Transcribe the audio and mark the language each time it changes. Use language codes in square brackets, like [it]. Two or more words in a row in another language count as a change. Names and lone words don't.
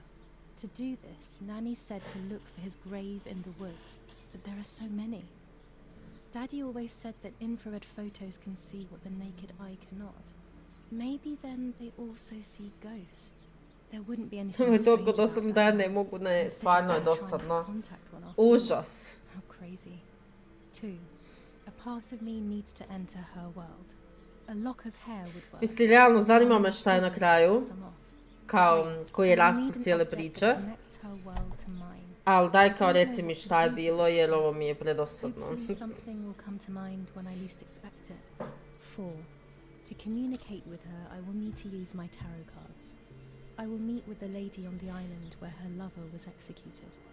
[en] To do this, Nanny said to look for his grave in the woods, but there are so many. Daddy always said that infrared photos can see what the naked eye cannot. Maybe then they also see ghosts. There wouldn't be anything strange [hr] Toliko [en] about [hr] dosadno [en] that. [hr] da ne mogu, ne, stvarno je [en] Instead of trying to [hr] dosadno. [en] contact one after all. [hr] Užas. [en] How crazy. 2. A part of me needs to enter her world. A lock of hair would work. [hr] Mislim, realno zanima me šta je na kraju, kao koji je rasplet cijele priče, ali daj kao reci mi šta je bilo jer ovo mi je predosadno. [en] Something will come to mind when I least expect it. 4. To communicate with her, I will need to use my tarot cards. I will meet with the lady on the island where her lover was executed.